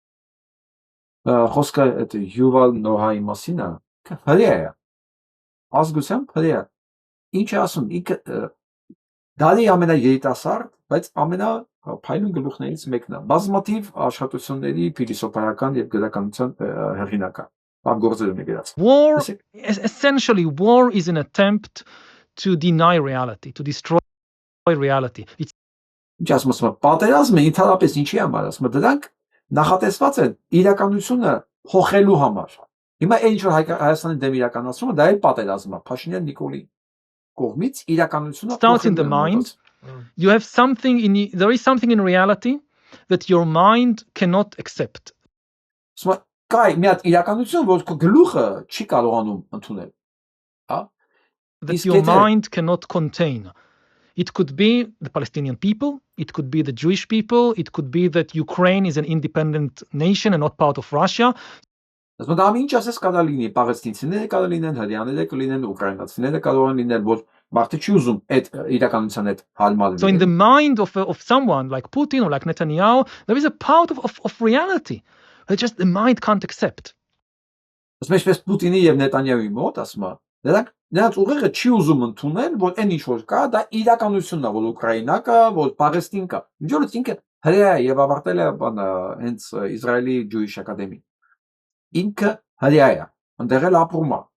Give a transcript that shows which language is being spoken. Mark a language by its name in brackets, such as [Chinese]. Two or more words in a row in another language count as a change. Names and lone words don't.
[Armenian] Խոսքը այդ Յուվալ Նոհայի մասին է, հրեա է։ Ազգությամբ հրեա։ Ինչ է ասում, ինքը դարի ամենաերիտասարդ, բայց ամենափայլուն գլուխներից մեկն է։ Բազմաթիվ աշխատությունների փիլիսոփայական եւ գրականության հեղինակ է։ Գործերում է գրած։ [English] Essentially, war is an attempt to deny reality, to destroy reality. [Armenian] Ինչ ասում եմ, պատերազմը ընդհանրապես ինչի համար, ասում եմ, դրանք նախատեսված են իրականությունը փոխելու համար։ Հիմա այն ինչ որ Հայաստանի դեմ իրականացումը, դա էլ պատերազմ է, Փաշինյան Նիկոլի կողմից իրականությունը [English] starts in the mind. You have there is something in reality that your mind cannot accept. [Armenian] Ասում եմ, կա մի հատ իրականություն, որ քո գլուխը չի կարողանում ընդունել։ [English] That your mind cannot contain. It could be the Palestinian people, it could be the Jewish people, it could be that Ukraine is an independent nation and not part of Russia. [Armenian] Ասում եմ, ինչ ասես կարող լինի, պաղեստինցիները կարող լինեն, հրեաները կարող լինեն, ուկրաինացիները կարող լինեն, որ մարդը չի ուզում այդ իրականության հետ հարմարվել։ [English] So in the mind of someone like Putin or like Netanyahu, there is a part of reality that just the mind can't accept. [Armenian] Ասում եմ, այսպես Պուտինի եւ Նետանյահուի մոտ, ասում եմ, նրանց ուղեղը չի ուզում ընդունել, որ այն ինչ որ կա, դա իրականությունն է, որ Ուկրաինա կա, որ Պաղեստին կա։ Ինչ որ ինքը հրեա է եւ ավարտել է հենց Իսրայելի Jewish Academy։ Ինքը հրեա է, ընդեղ էլ ապրում է։